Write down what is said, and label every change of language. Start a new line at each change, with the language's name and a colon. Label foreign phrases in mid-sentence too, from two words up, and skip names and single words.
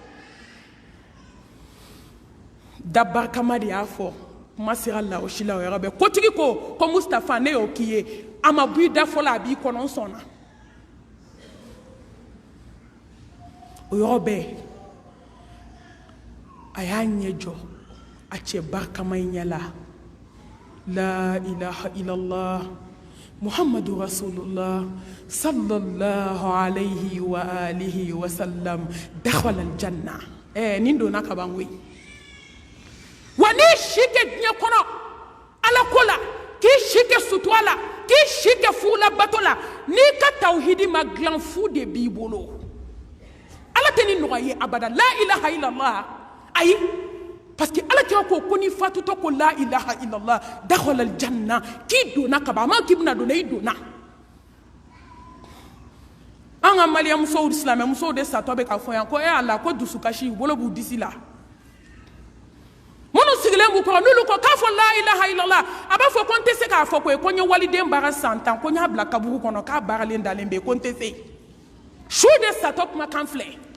Bambara: da barikama de y'a fɔ kuma sera la o si la o yɔrɔ bɛɛ kotigi ko Mustafa ne y'o k'i ye a ma bɔ I da fɔlɔ a b'i kɔnɔ n sɔnna o yɔrɔ bɛɛ a y'a ɲɛ jɔ a cɛ barikama in ɲɛ la
Arabic: لا إله إلا الله محمد رسول الله صلى الله عليه وعلى آله و سلم دخل الجنة
Bambara: nin donna ka ban koyi wa ni si kɛ diɲɛ kɔnɔ Ala ko la k'i si kɛ sutura la k'i si kɛ fugula bato la n'i ka tawhidi ma dilan fu de b'i bolo Ala tɛ ni nɔgɔya ye abada
Arabic: لا إله إلا الله
Bambara: ayi
French: parce que
Bambara: Ala kira ko ni fatutɔ ko
Arabic: لا إله إلا الله دخل الجنة
Bambara: k'i donna ka ban a ma k'i bɛna donna I donna an ka Maliɲɛ musow silamɛ musow de satɔ bɛ ka fɔ yan ko Ala ko dusukasi u bolo b'u disi la minnu sigilen b'u kɔrɔ n'olu ko k'a fɔ
Arabic: لا إله إلا الله
Bambara: a b'a fɔ ko n tɛ se k'a fɔ ko ye ko n ye waliden baara san 10 ko n y'a bila kaburu kɔnɔ k'a baaralen dalen bɛ yen ko n tɛ se su de satɔ kumakan filɛ